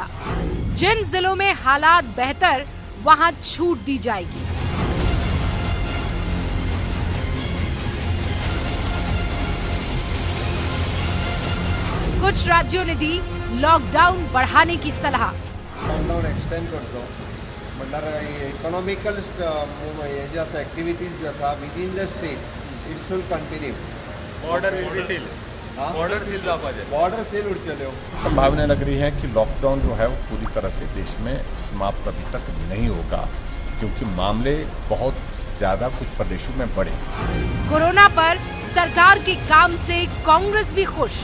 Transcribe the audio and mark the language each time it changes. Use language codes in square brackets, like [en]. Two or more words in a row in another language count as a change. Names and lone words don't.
[hi] जिन जिलों में हालात बेहतर वहां छूट दी जाएगी। कुछ राज्यों ने दी लॉकडाउन बढ़ाने की सलाह। [en] lockdown extend [kok] करतो म्हणल्यार [en] इकॉनॉमिकल हेज्या ऍक्टिव्हिटीज [kok] ज्यो आसा [en] within the state it should continue. [kok] बॉर्डर सील उरतल्यो। [hi] संभावना लग रही है कि लॉकडाउन जो है वो पूरी तरह से देश में समाप्त अभी तक नहीं होगा क्योंकि मामले बहुत ज्यादा कुछ प्रदेशों में बढ़े। कोरोना पर सरकार के काम से कांग्रेस भी खुश।